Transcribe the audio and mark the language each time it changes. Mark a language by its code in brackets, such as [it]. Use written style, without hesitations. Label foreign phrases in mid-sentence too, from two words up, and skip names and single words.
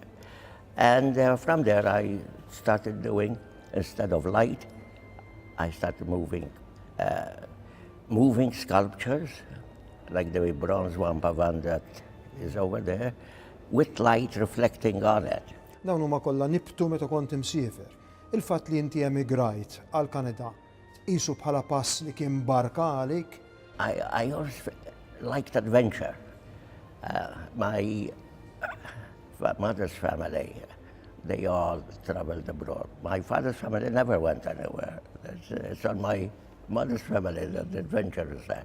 [en] And from there, I started doing, instead of light, I started moving sculptures, like the bronze Wampavan that is over there, with light reflecting on it. [mt] Dawn huma kollha nibtu meta kont imsiefer. Il-fatt li inti emigrajt għal Kanada tqisu bħala pass li kien barka għalik. [en] I always liked adventure. My mother's family, they all traveled abroad. My father's family never went anywhere. It's on my mother's family that the adventure is there.